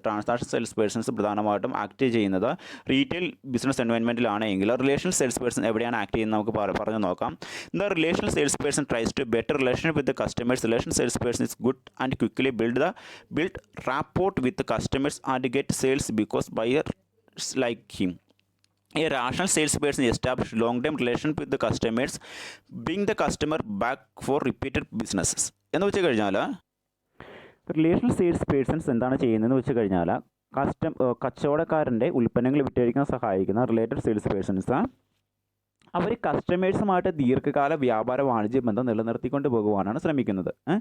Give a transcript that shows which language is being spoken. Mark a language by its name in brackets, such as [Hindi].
[Malayalam] Transaction sales persons പ്രധാനമായിട്ടും act ചെയ്യുന്നത് retail business എൻവയോൺമെൻറ്റിലാണെങ്കിൽ relational sales person എവിടെയാണ് ആക്ട് ചെയ്യുന്നത് നമുക്ക് പറഞ്ഞു നോക്കാം. [English] The relational sales person tries to better relation with customers. Relational sales person is good and quickly build rapport with customers and get sales because buyers like him. A rational salesperson establishes long-term relation with the customers, bring the customer back for repeated businesses. [Malayalam] എന്ന് വെച്ച് കഴിഞ്ഞാൽ relational sales persons എന്താണ് ചെയ്യുന്നതെന്ന് വെച്ച് കഴിഞ്ഞാൽ കച്ചവടക്കാരൻ്റെ ഉൽപ്പന്നങ്ങൾ വിറ്റഴിക്കാൻ സഹായിക്കുന്ന റിലേറ്റഡ് സെയിൽസ് പേഴ്സൺസ് അവർ കസ്റ്റമേഴ്സുമായിട്ട് ദീർഘകാല വ്യാപാര വാണിജ്യ ബന്ധം നിലനിർത്തിക്കൊണ്ട് പോകുവാനാണ് ശ്രമിക്കുന്നത്.